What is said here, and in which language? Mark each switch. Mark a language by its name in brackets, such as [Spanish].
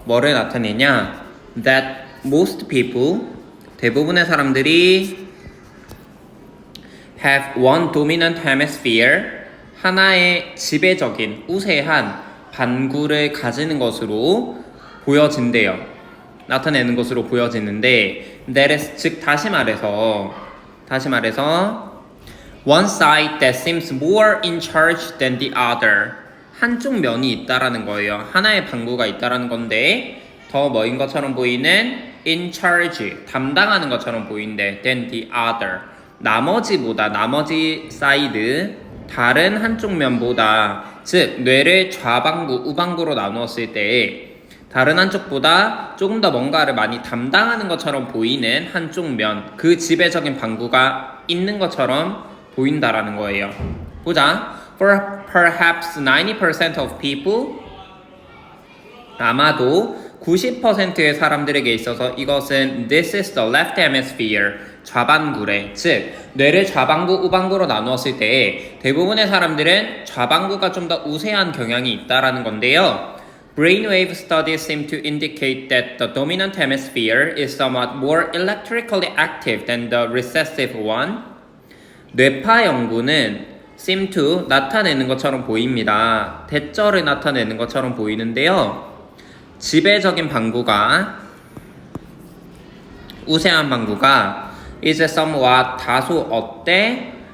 [Korean] 뭐를 나타내냐? [English] That most people, [Korean] 대부분의 사람들이 [English] have one dominant hemisphere, [Korean] 하나의 지배적인, 우세한 반구를 가지는 것으로 보여진대요. 나타내는 것으로 보여지는데 [English] that is, [Korean] 즉 다시 말해서 [English] one side that seems more in charge than the other, [Korean] 한쪽 면이 있다라는 거예요. 하나의 방구가 있다라는 건데 더 뭐인 것처럼 보이는 [English] in charge, [Korean] 담당하는 것처럼 보인대 [English] than the other, [Korean] 나머지 사이드, 다른 한쪽 면보다, 즉 뇌를 좌방구, 우방구로 나누었을 때 다른 한쪽보다 조금 더 뭔가를 많이 담당하는 것처럼 보이는 한쪽 면, 그 지배적인 방구가 있는 것처럼 보인다라는 거예요. 보자. [English] For perhaps 90% of people, [Korean] 아마도 90%의 사람들에게 있어서 이것은 [English] this is the left hemisphere, [Korean] 좌반구래. 즉 뇌를 좌반구, 우반구로 나누었을 때 대부분의 사람들은 좌반구가 좀 더 우세한 경향이 있다라는 건데요. [English] Brainwave studies seem to indicate that the dominant hemisphere is somewhat more electrically active than the recessive one. [Korean] 뇌파 연구는 [English] seem to, [Korean] 나타내는 것처럼 보입니다. 대절을 나타내는 것처럼 보이는데요. 지배적인 방구가, 우세한 방구가 [English] is somewhat, [Korean] 다소 어때?